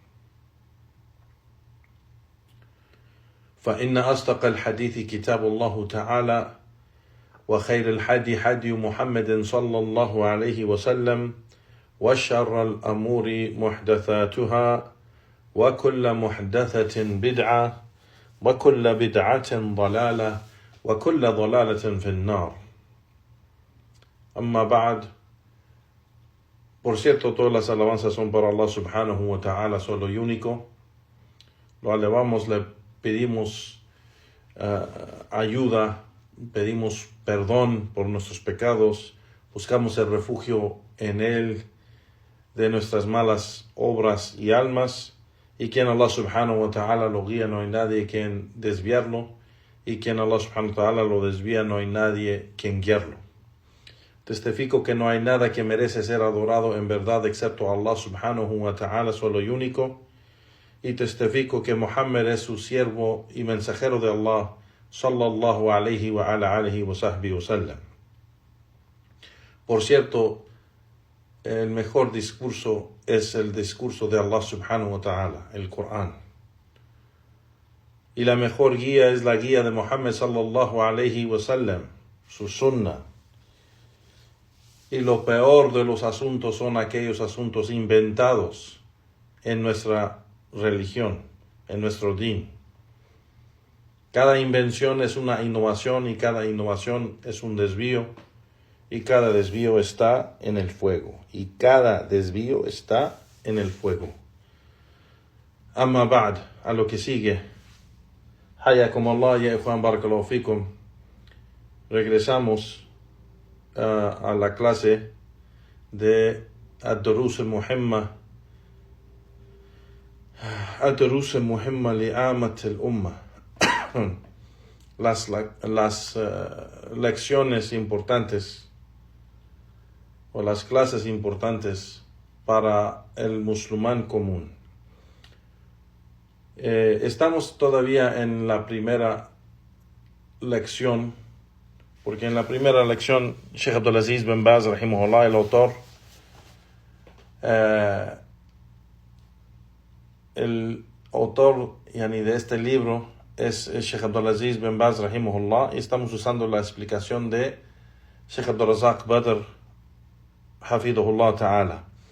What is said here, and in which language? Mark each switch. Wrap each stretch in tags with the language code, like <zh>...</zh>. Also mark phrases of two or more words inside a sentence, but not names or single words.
<ar>فإن أصدق الحديث كتاب الله تعالى وخير الحدي حدي محمد صلى الله عليه وسلم وشر الأمور محدثاتها وكل محدثة بدعة وكل بدعة ضلالة وكل ضلالة في النار. أما بعد.</ar> <es>Por cierto, todas las alabanzas son para Allah</es> <ar>سبحانه وتعالى,</ar> <es>solo y único. Lo alabamos, le pedimos ayuda, pedimos perdón por nuestros pecados, buscamos el refugio en Él de nuestras malas obras y almas, y quien Allah</es> <ar>سبحانه وتعالى</ar> <es>lo guía, no hay nadie quien desviarlo, y quien Allah</es> <ar>سبحانه وتعالى</ar> <es>lo desvía, no hay nadie quien guiarlo. Testifico que no hay nada que merece ser adorado en verdad excepto Allah</es> <ar>سبحانه وتعالى,</ar> <es>solo y único. Y testifico que Muhammad es su siervo y mensajero de Allah,</es> <ar>صلى الله عليه وعلى آله وصحبه وسلم.</ar> <es>Por cierto, el mejor discurso es el discurso de Allah</es> <ar>سبحانه وتعالى,</ar> <es>el Corán. Y la mejor guía es la guía de Muhammad</es> <ar>صلى الله عليه وسلم,</ar> <es>su sunnah. Y lo peor de los asuntos son aquellos asuntos inventados en nuestra religión, en nuestro din. Cada invención es una innovación y cada innovación es un desvío. Y cada desvío está en el fuego. Y cada desvío está en el fuego.</es> <ar>أما بعد,</ar> <es>a lo que sigue.</es> <ar>حياكم الله يا إخوان بارك الله فيكم.</ar> <es>Regresamos a la clase de Ad-Durus al-Muhimma Ad-Durus al-Muhimma li'amat al-Umma, las lecciones importantes o las clases importantes para el musulmán común. Estamos todavía en la primera lección, porque en la primera lección, Sheikh Abdulaziz bin Baz, rahimahullah, el autor, de este libro es Sheikh Abdulaziz bin Baz, rahimahullah, y estamos usando la explicación de Sheikh Abdurrazak Badr,</es> <ar>حفظه الله تعالى.</ar>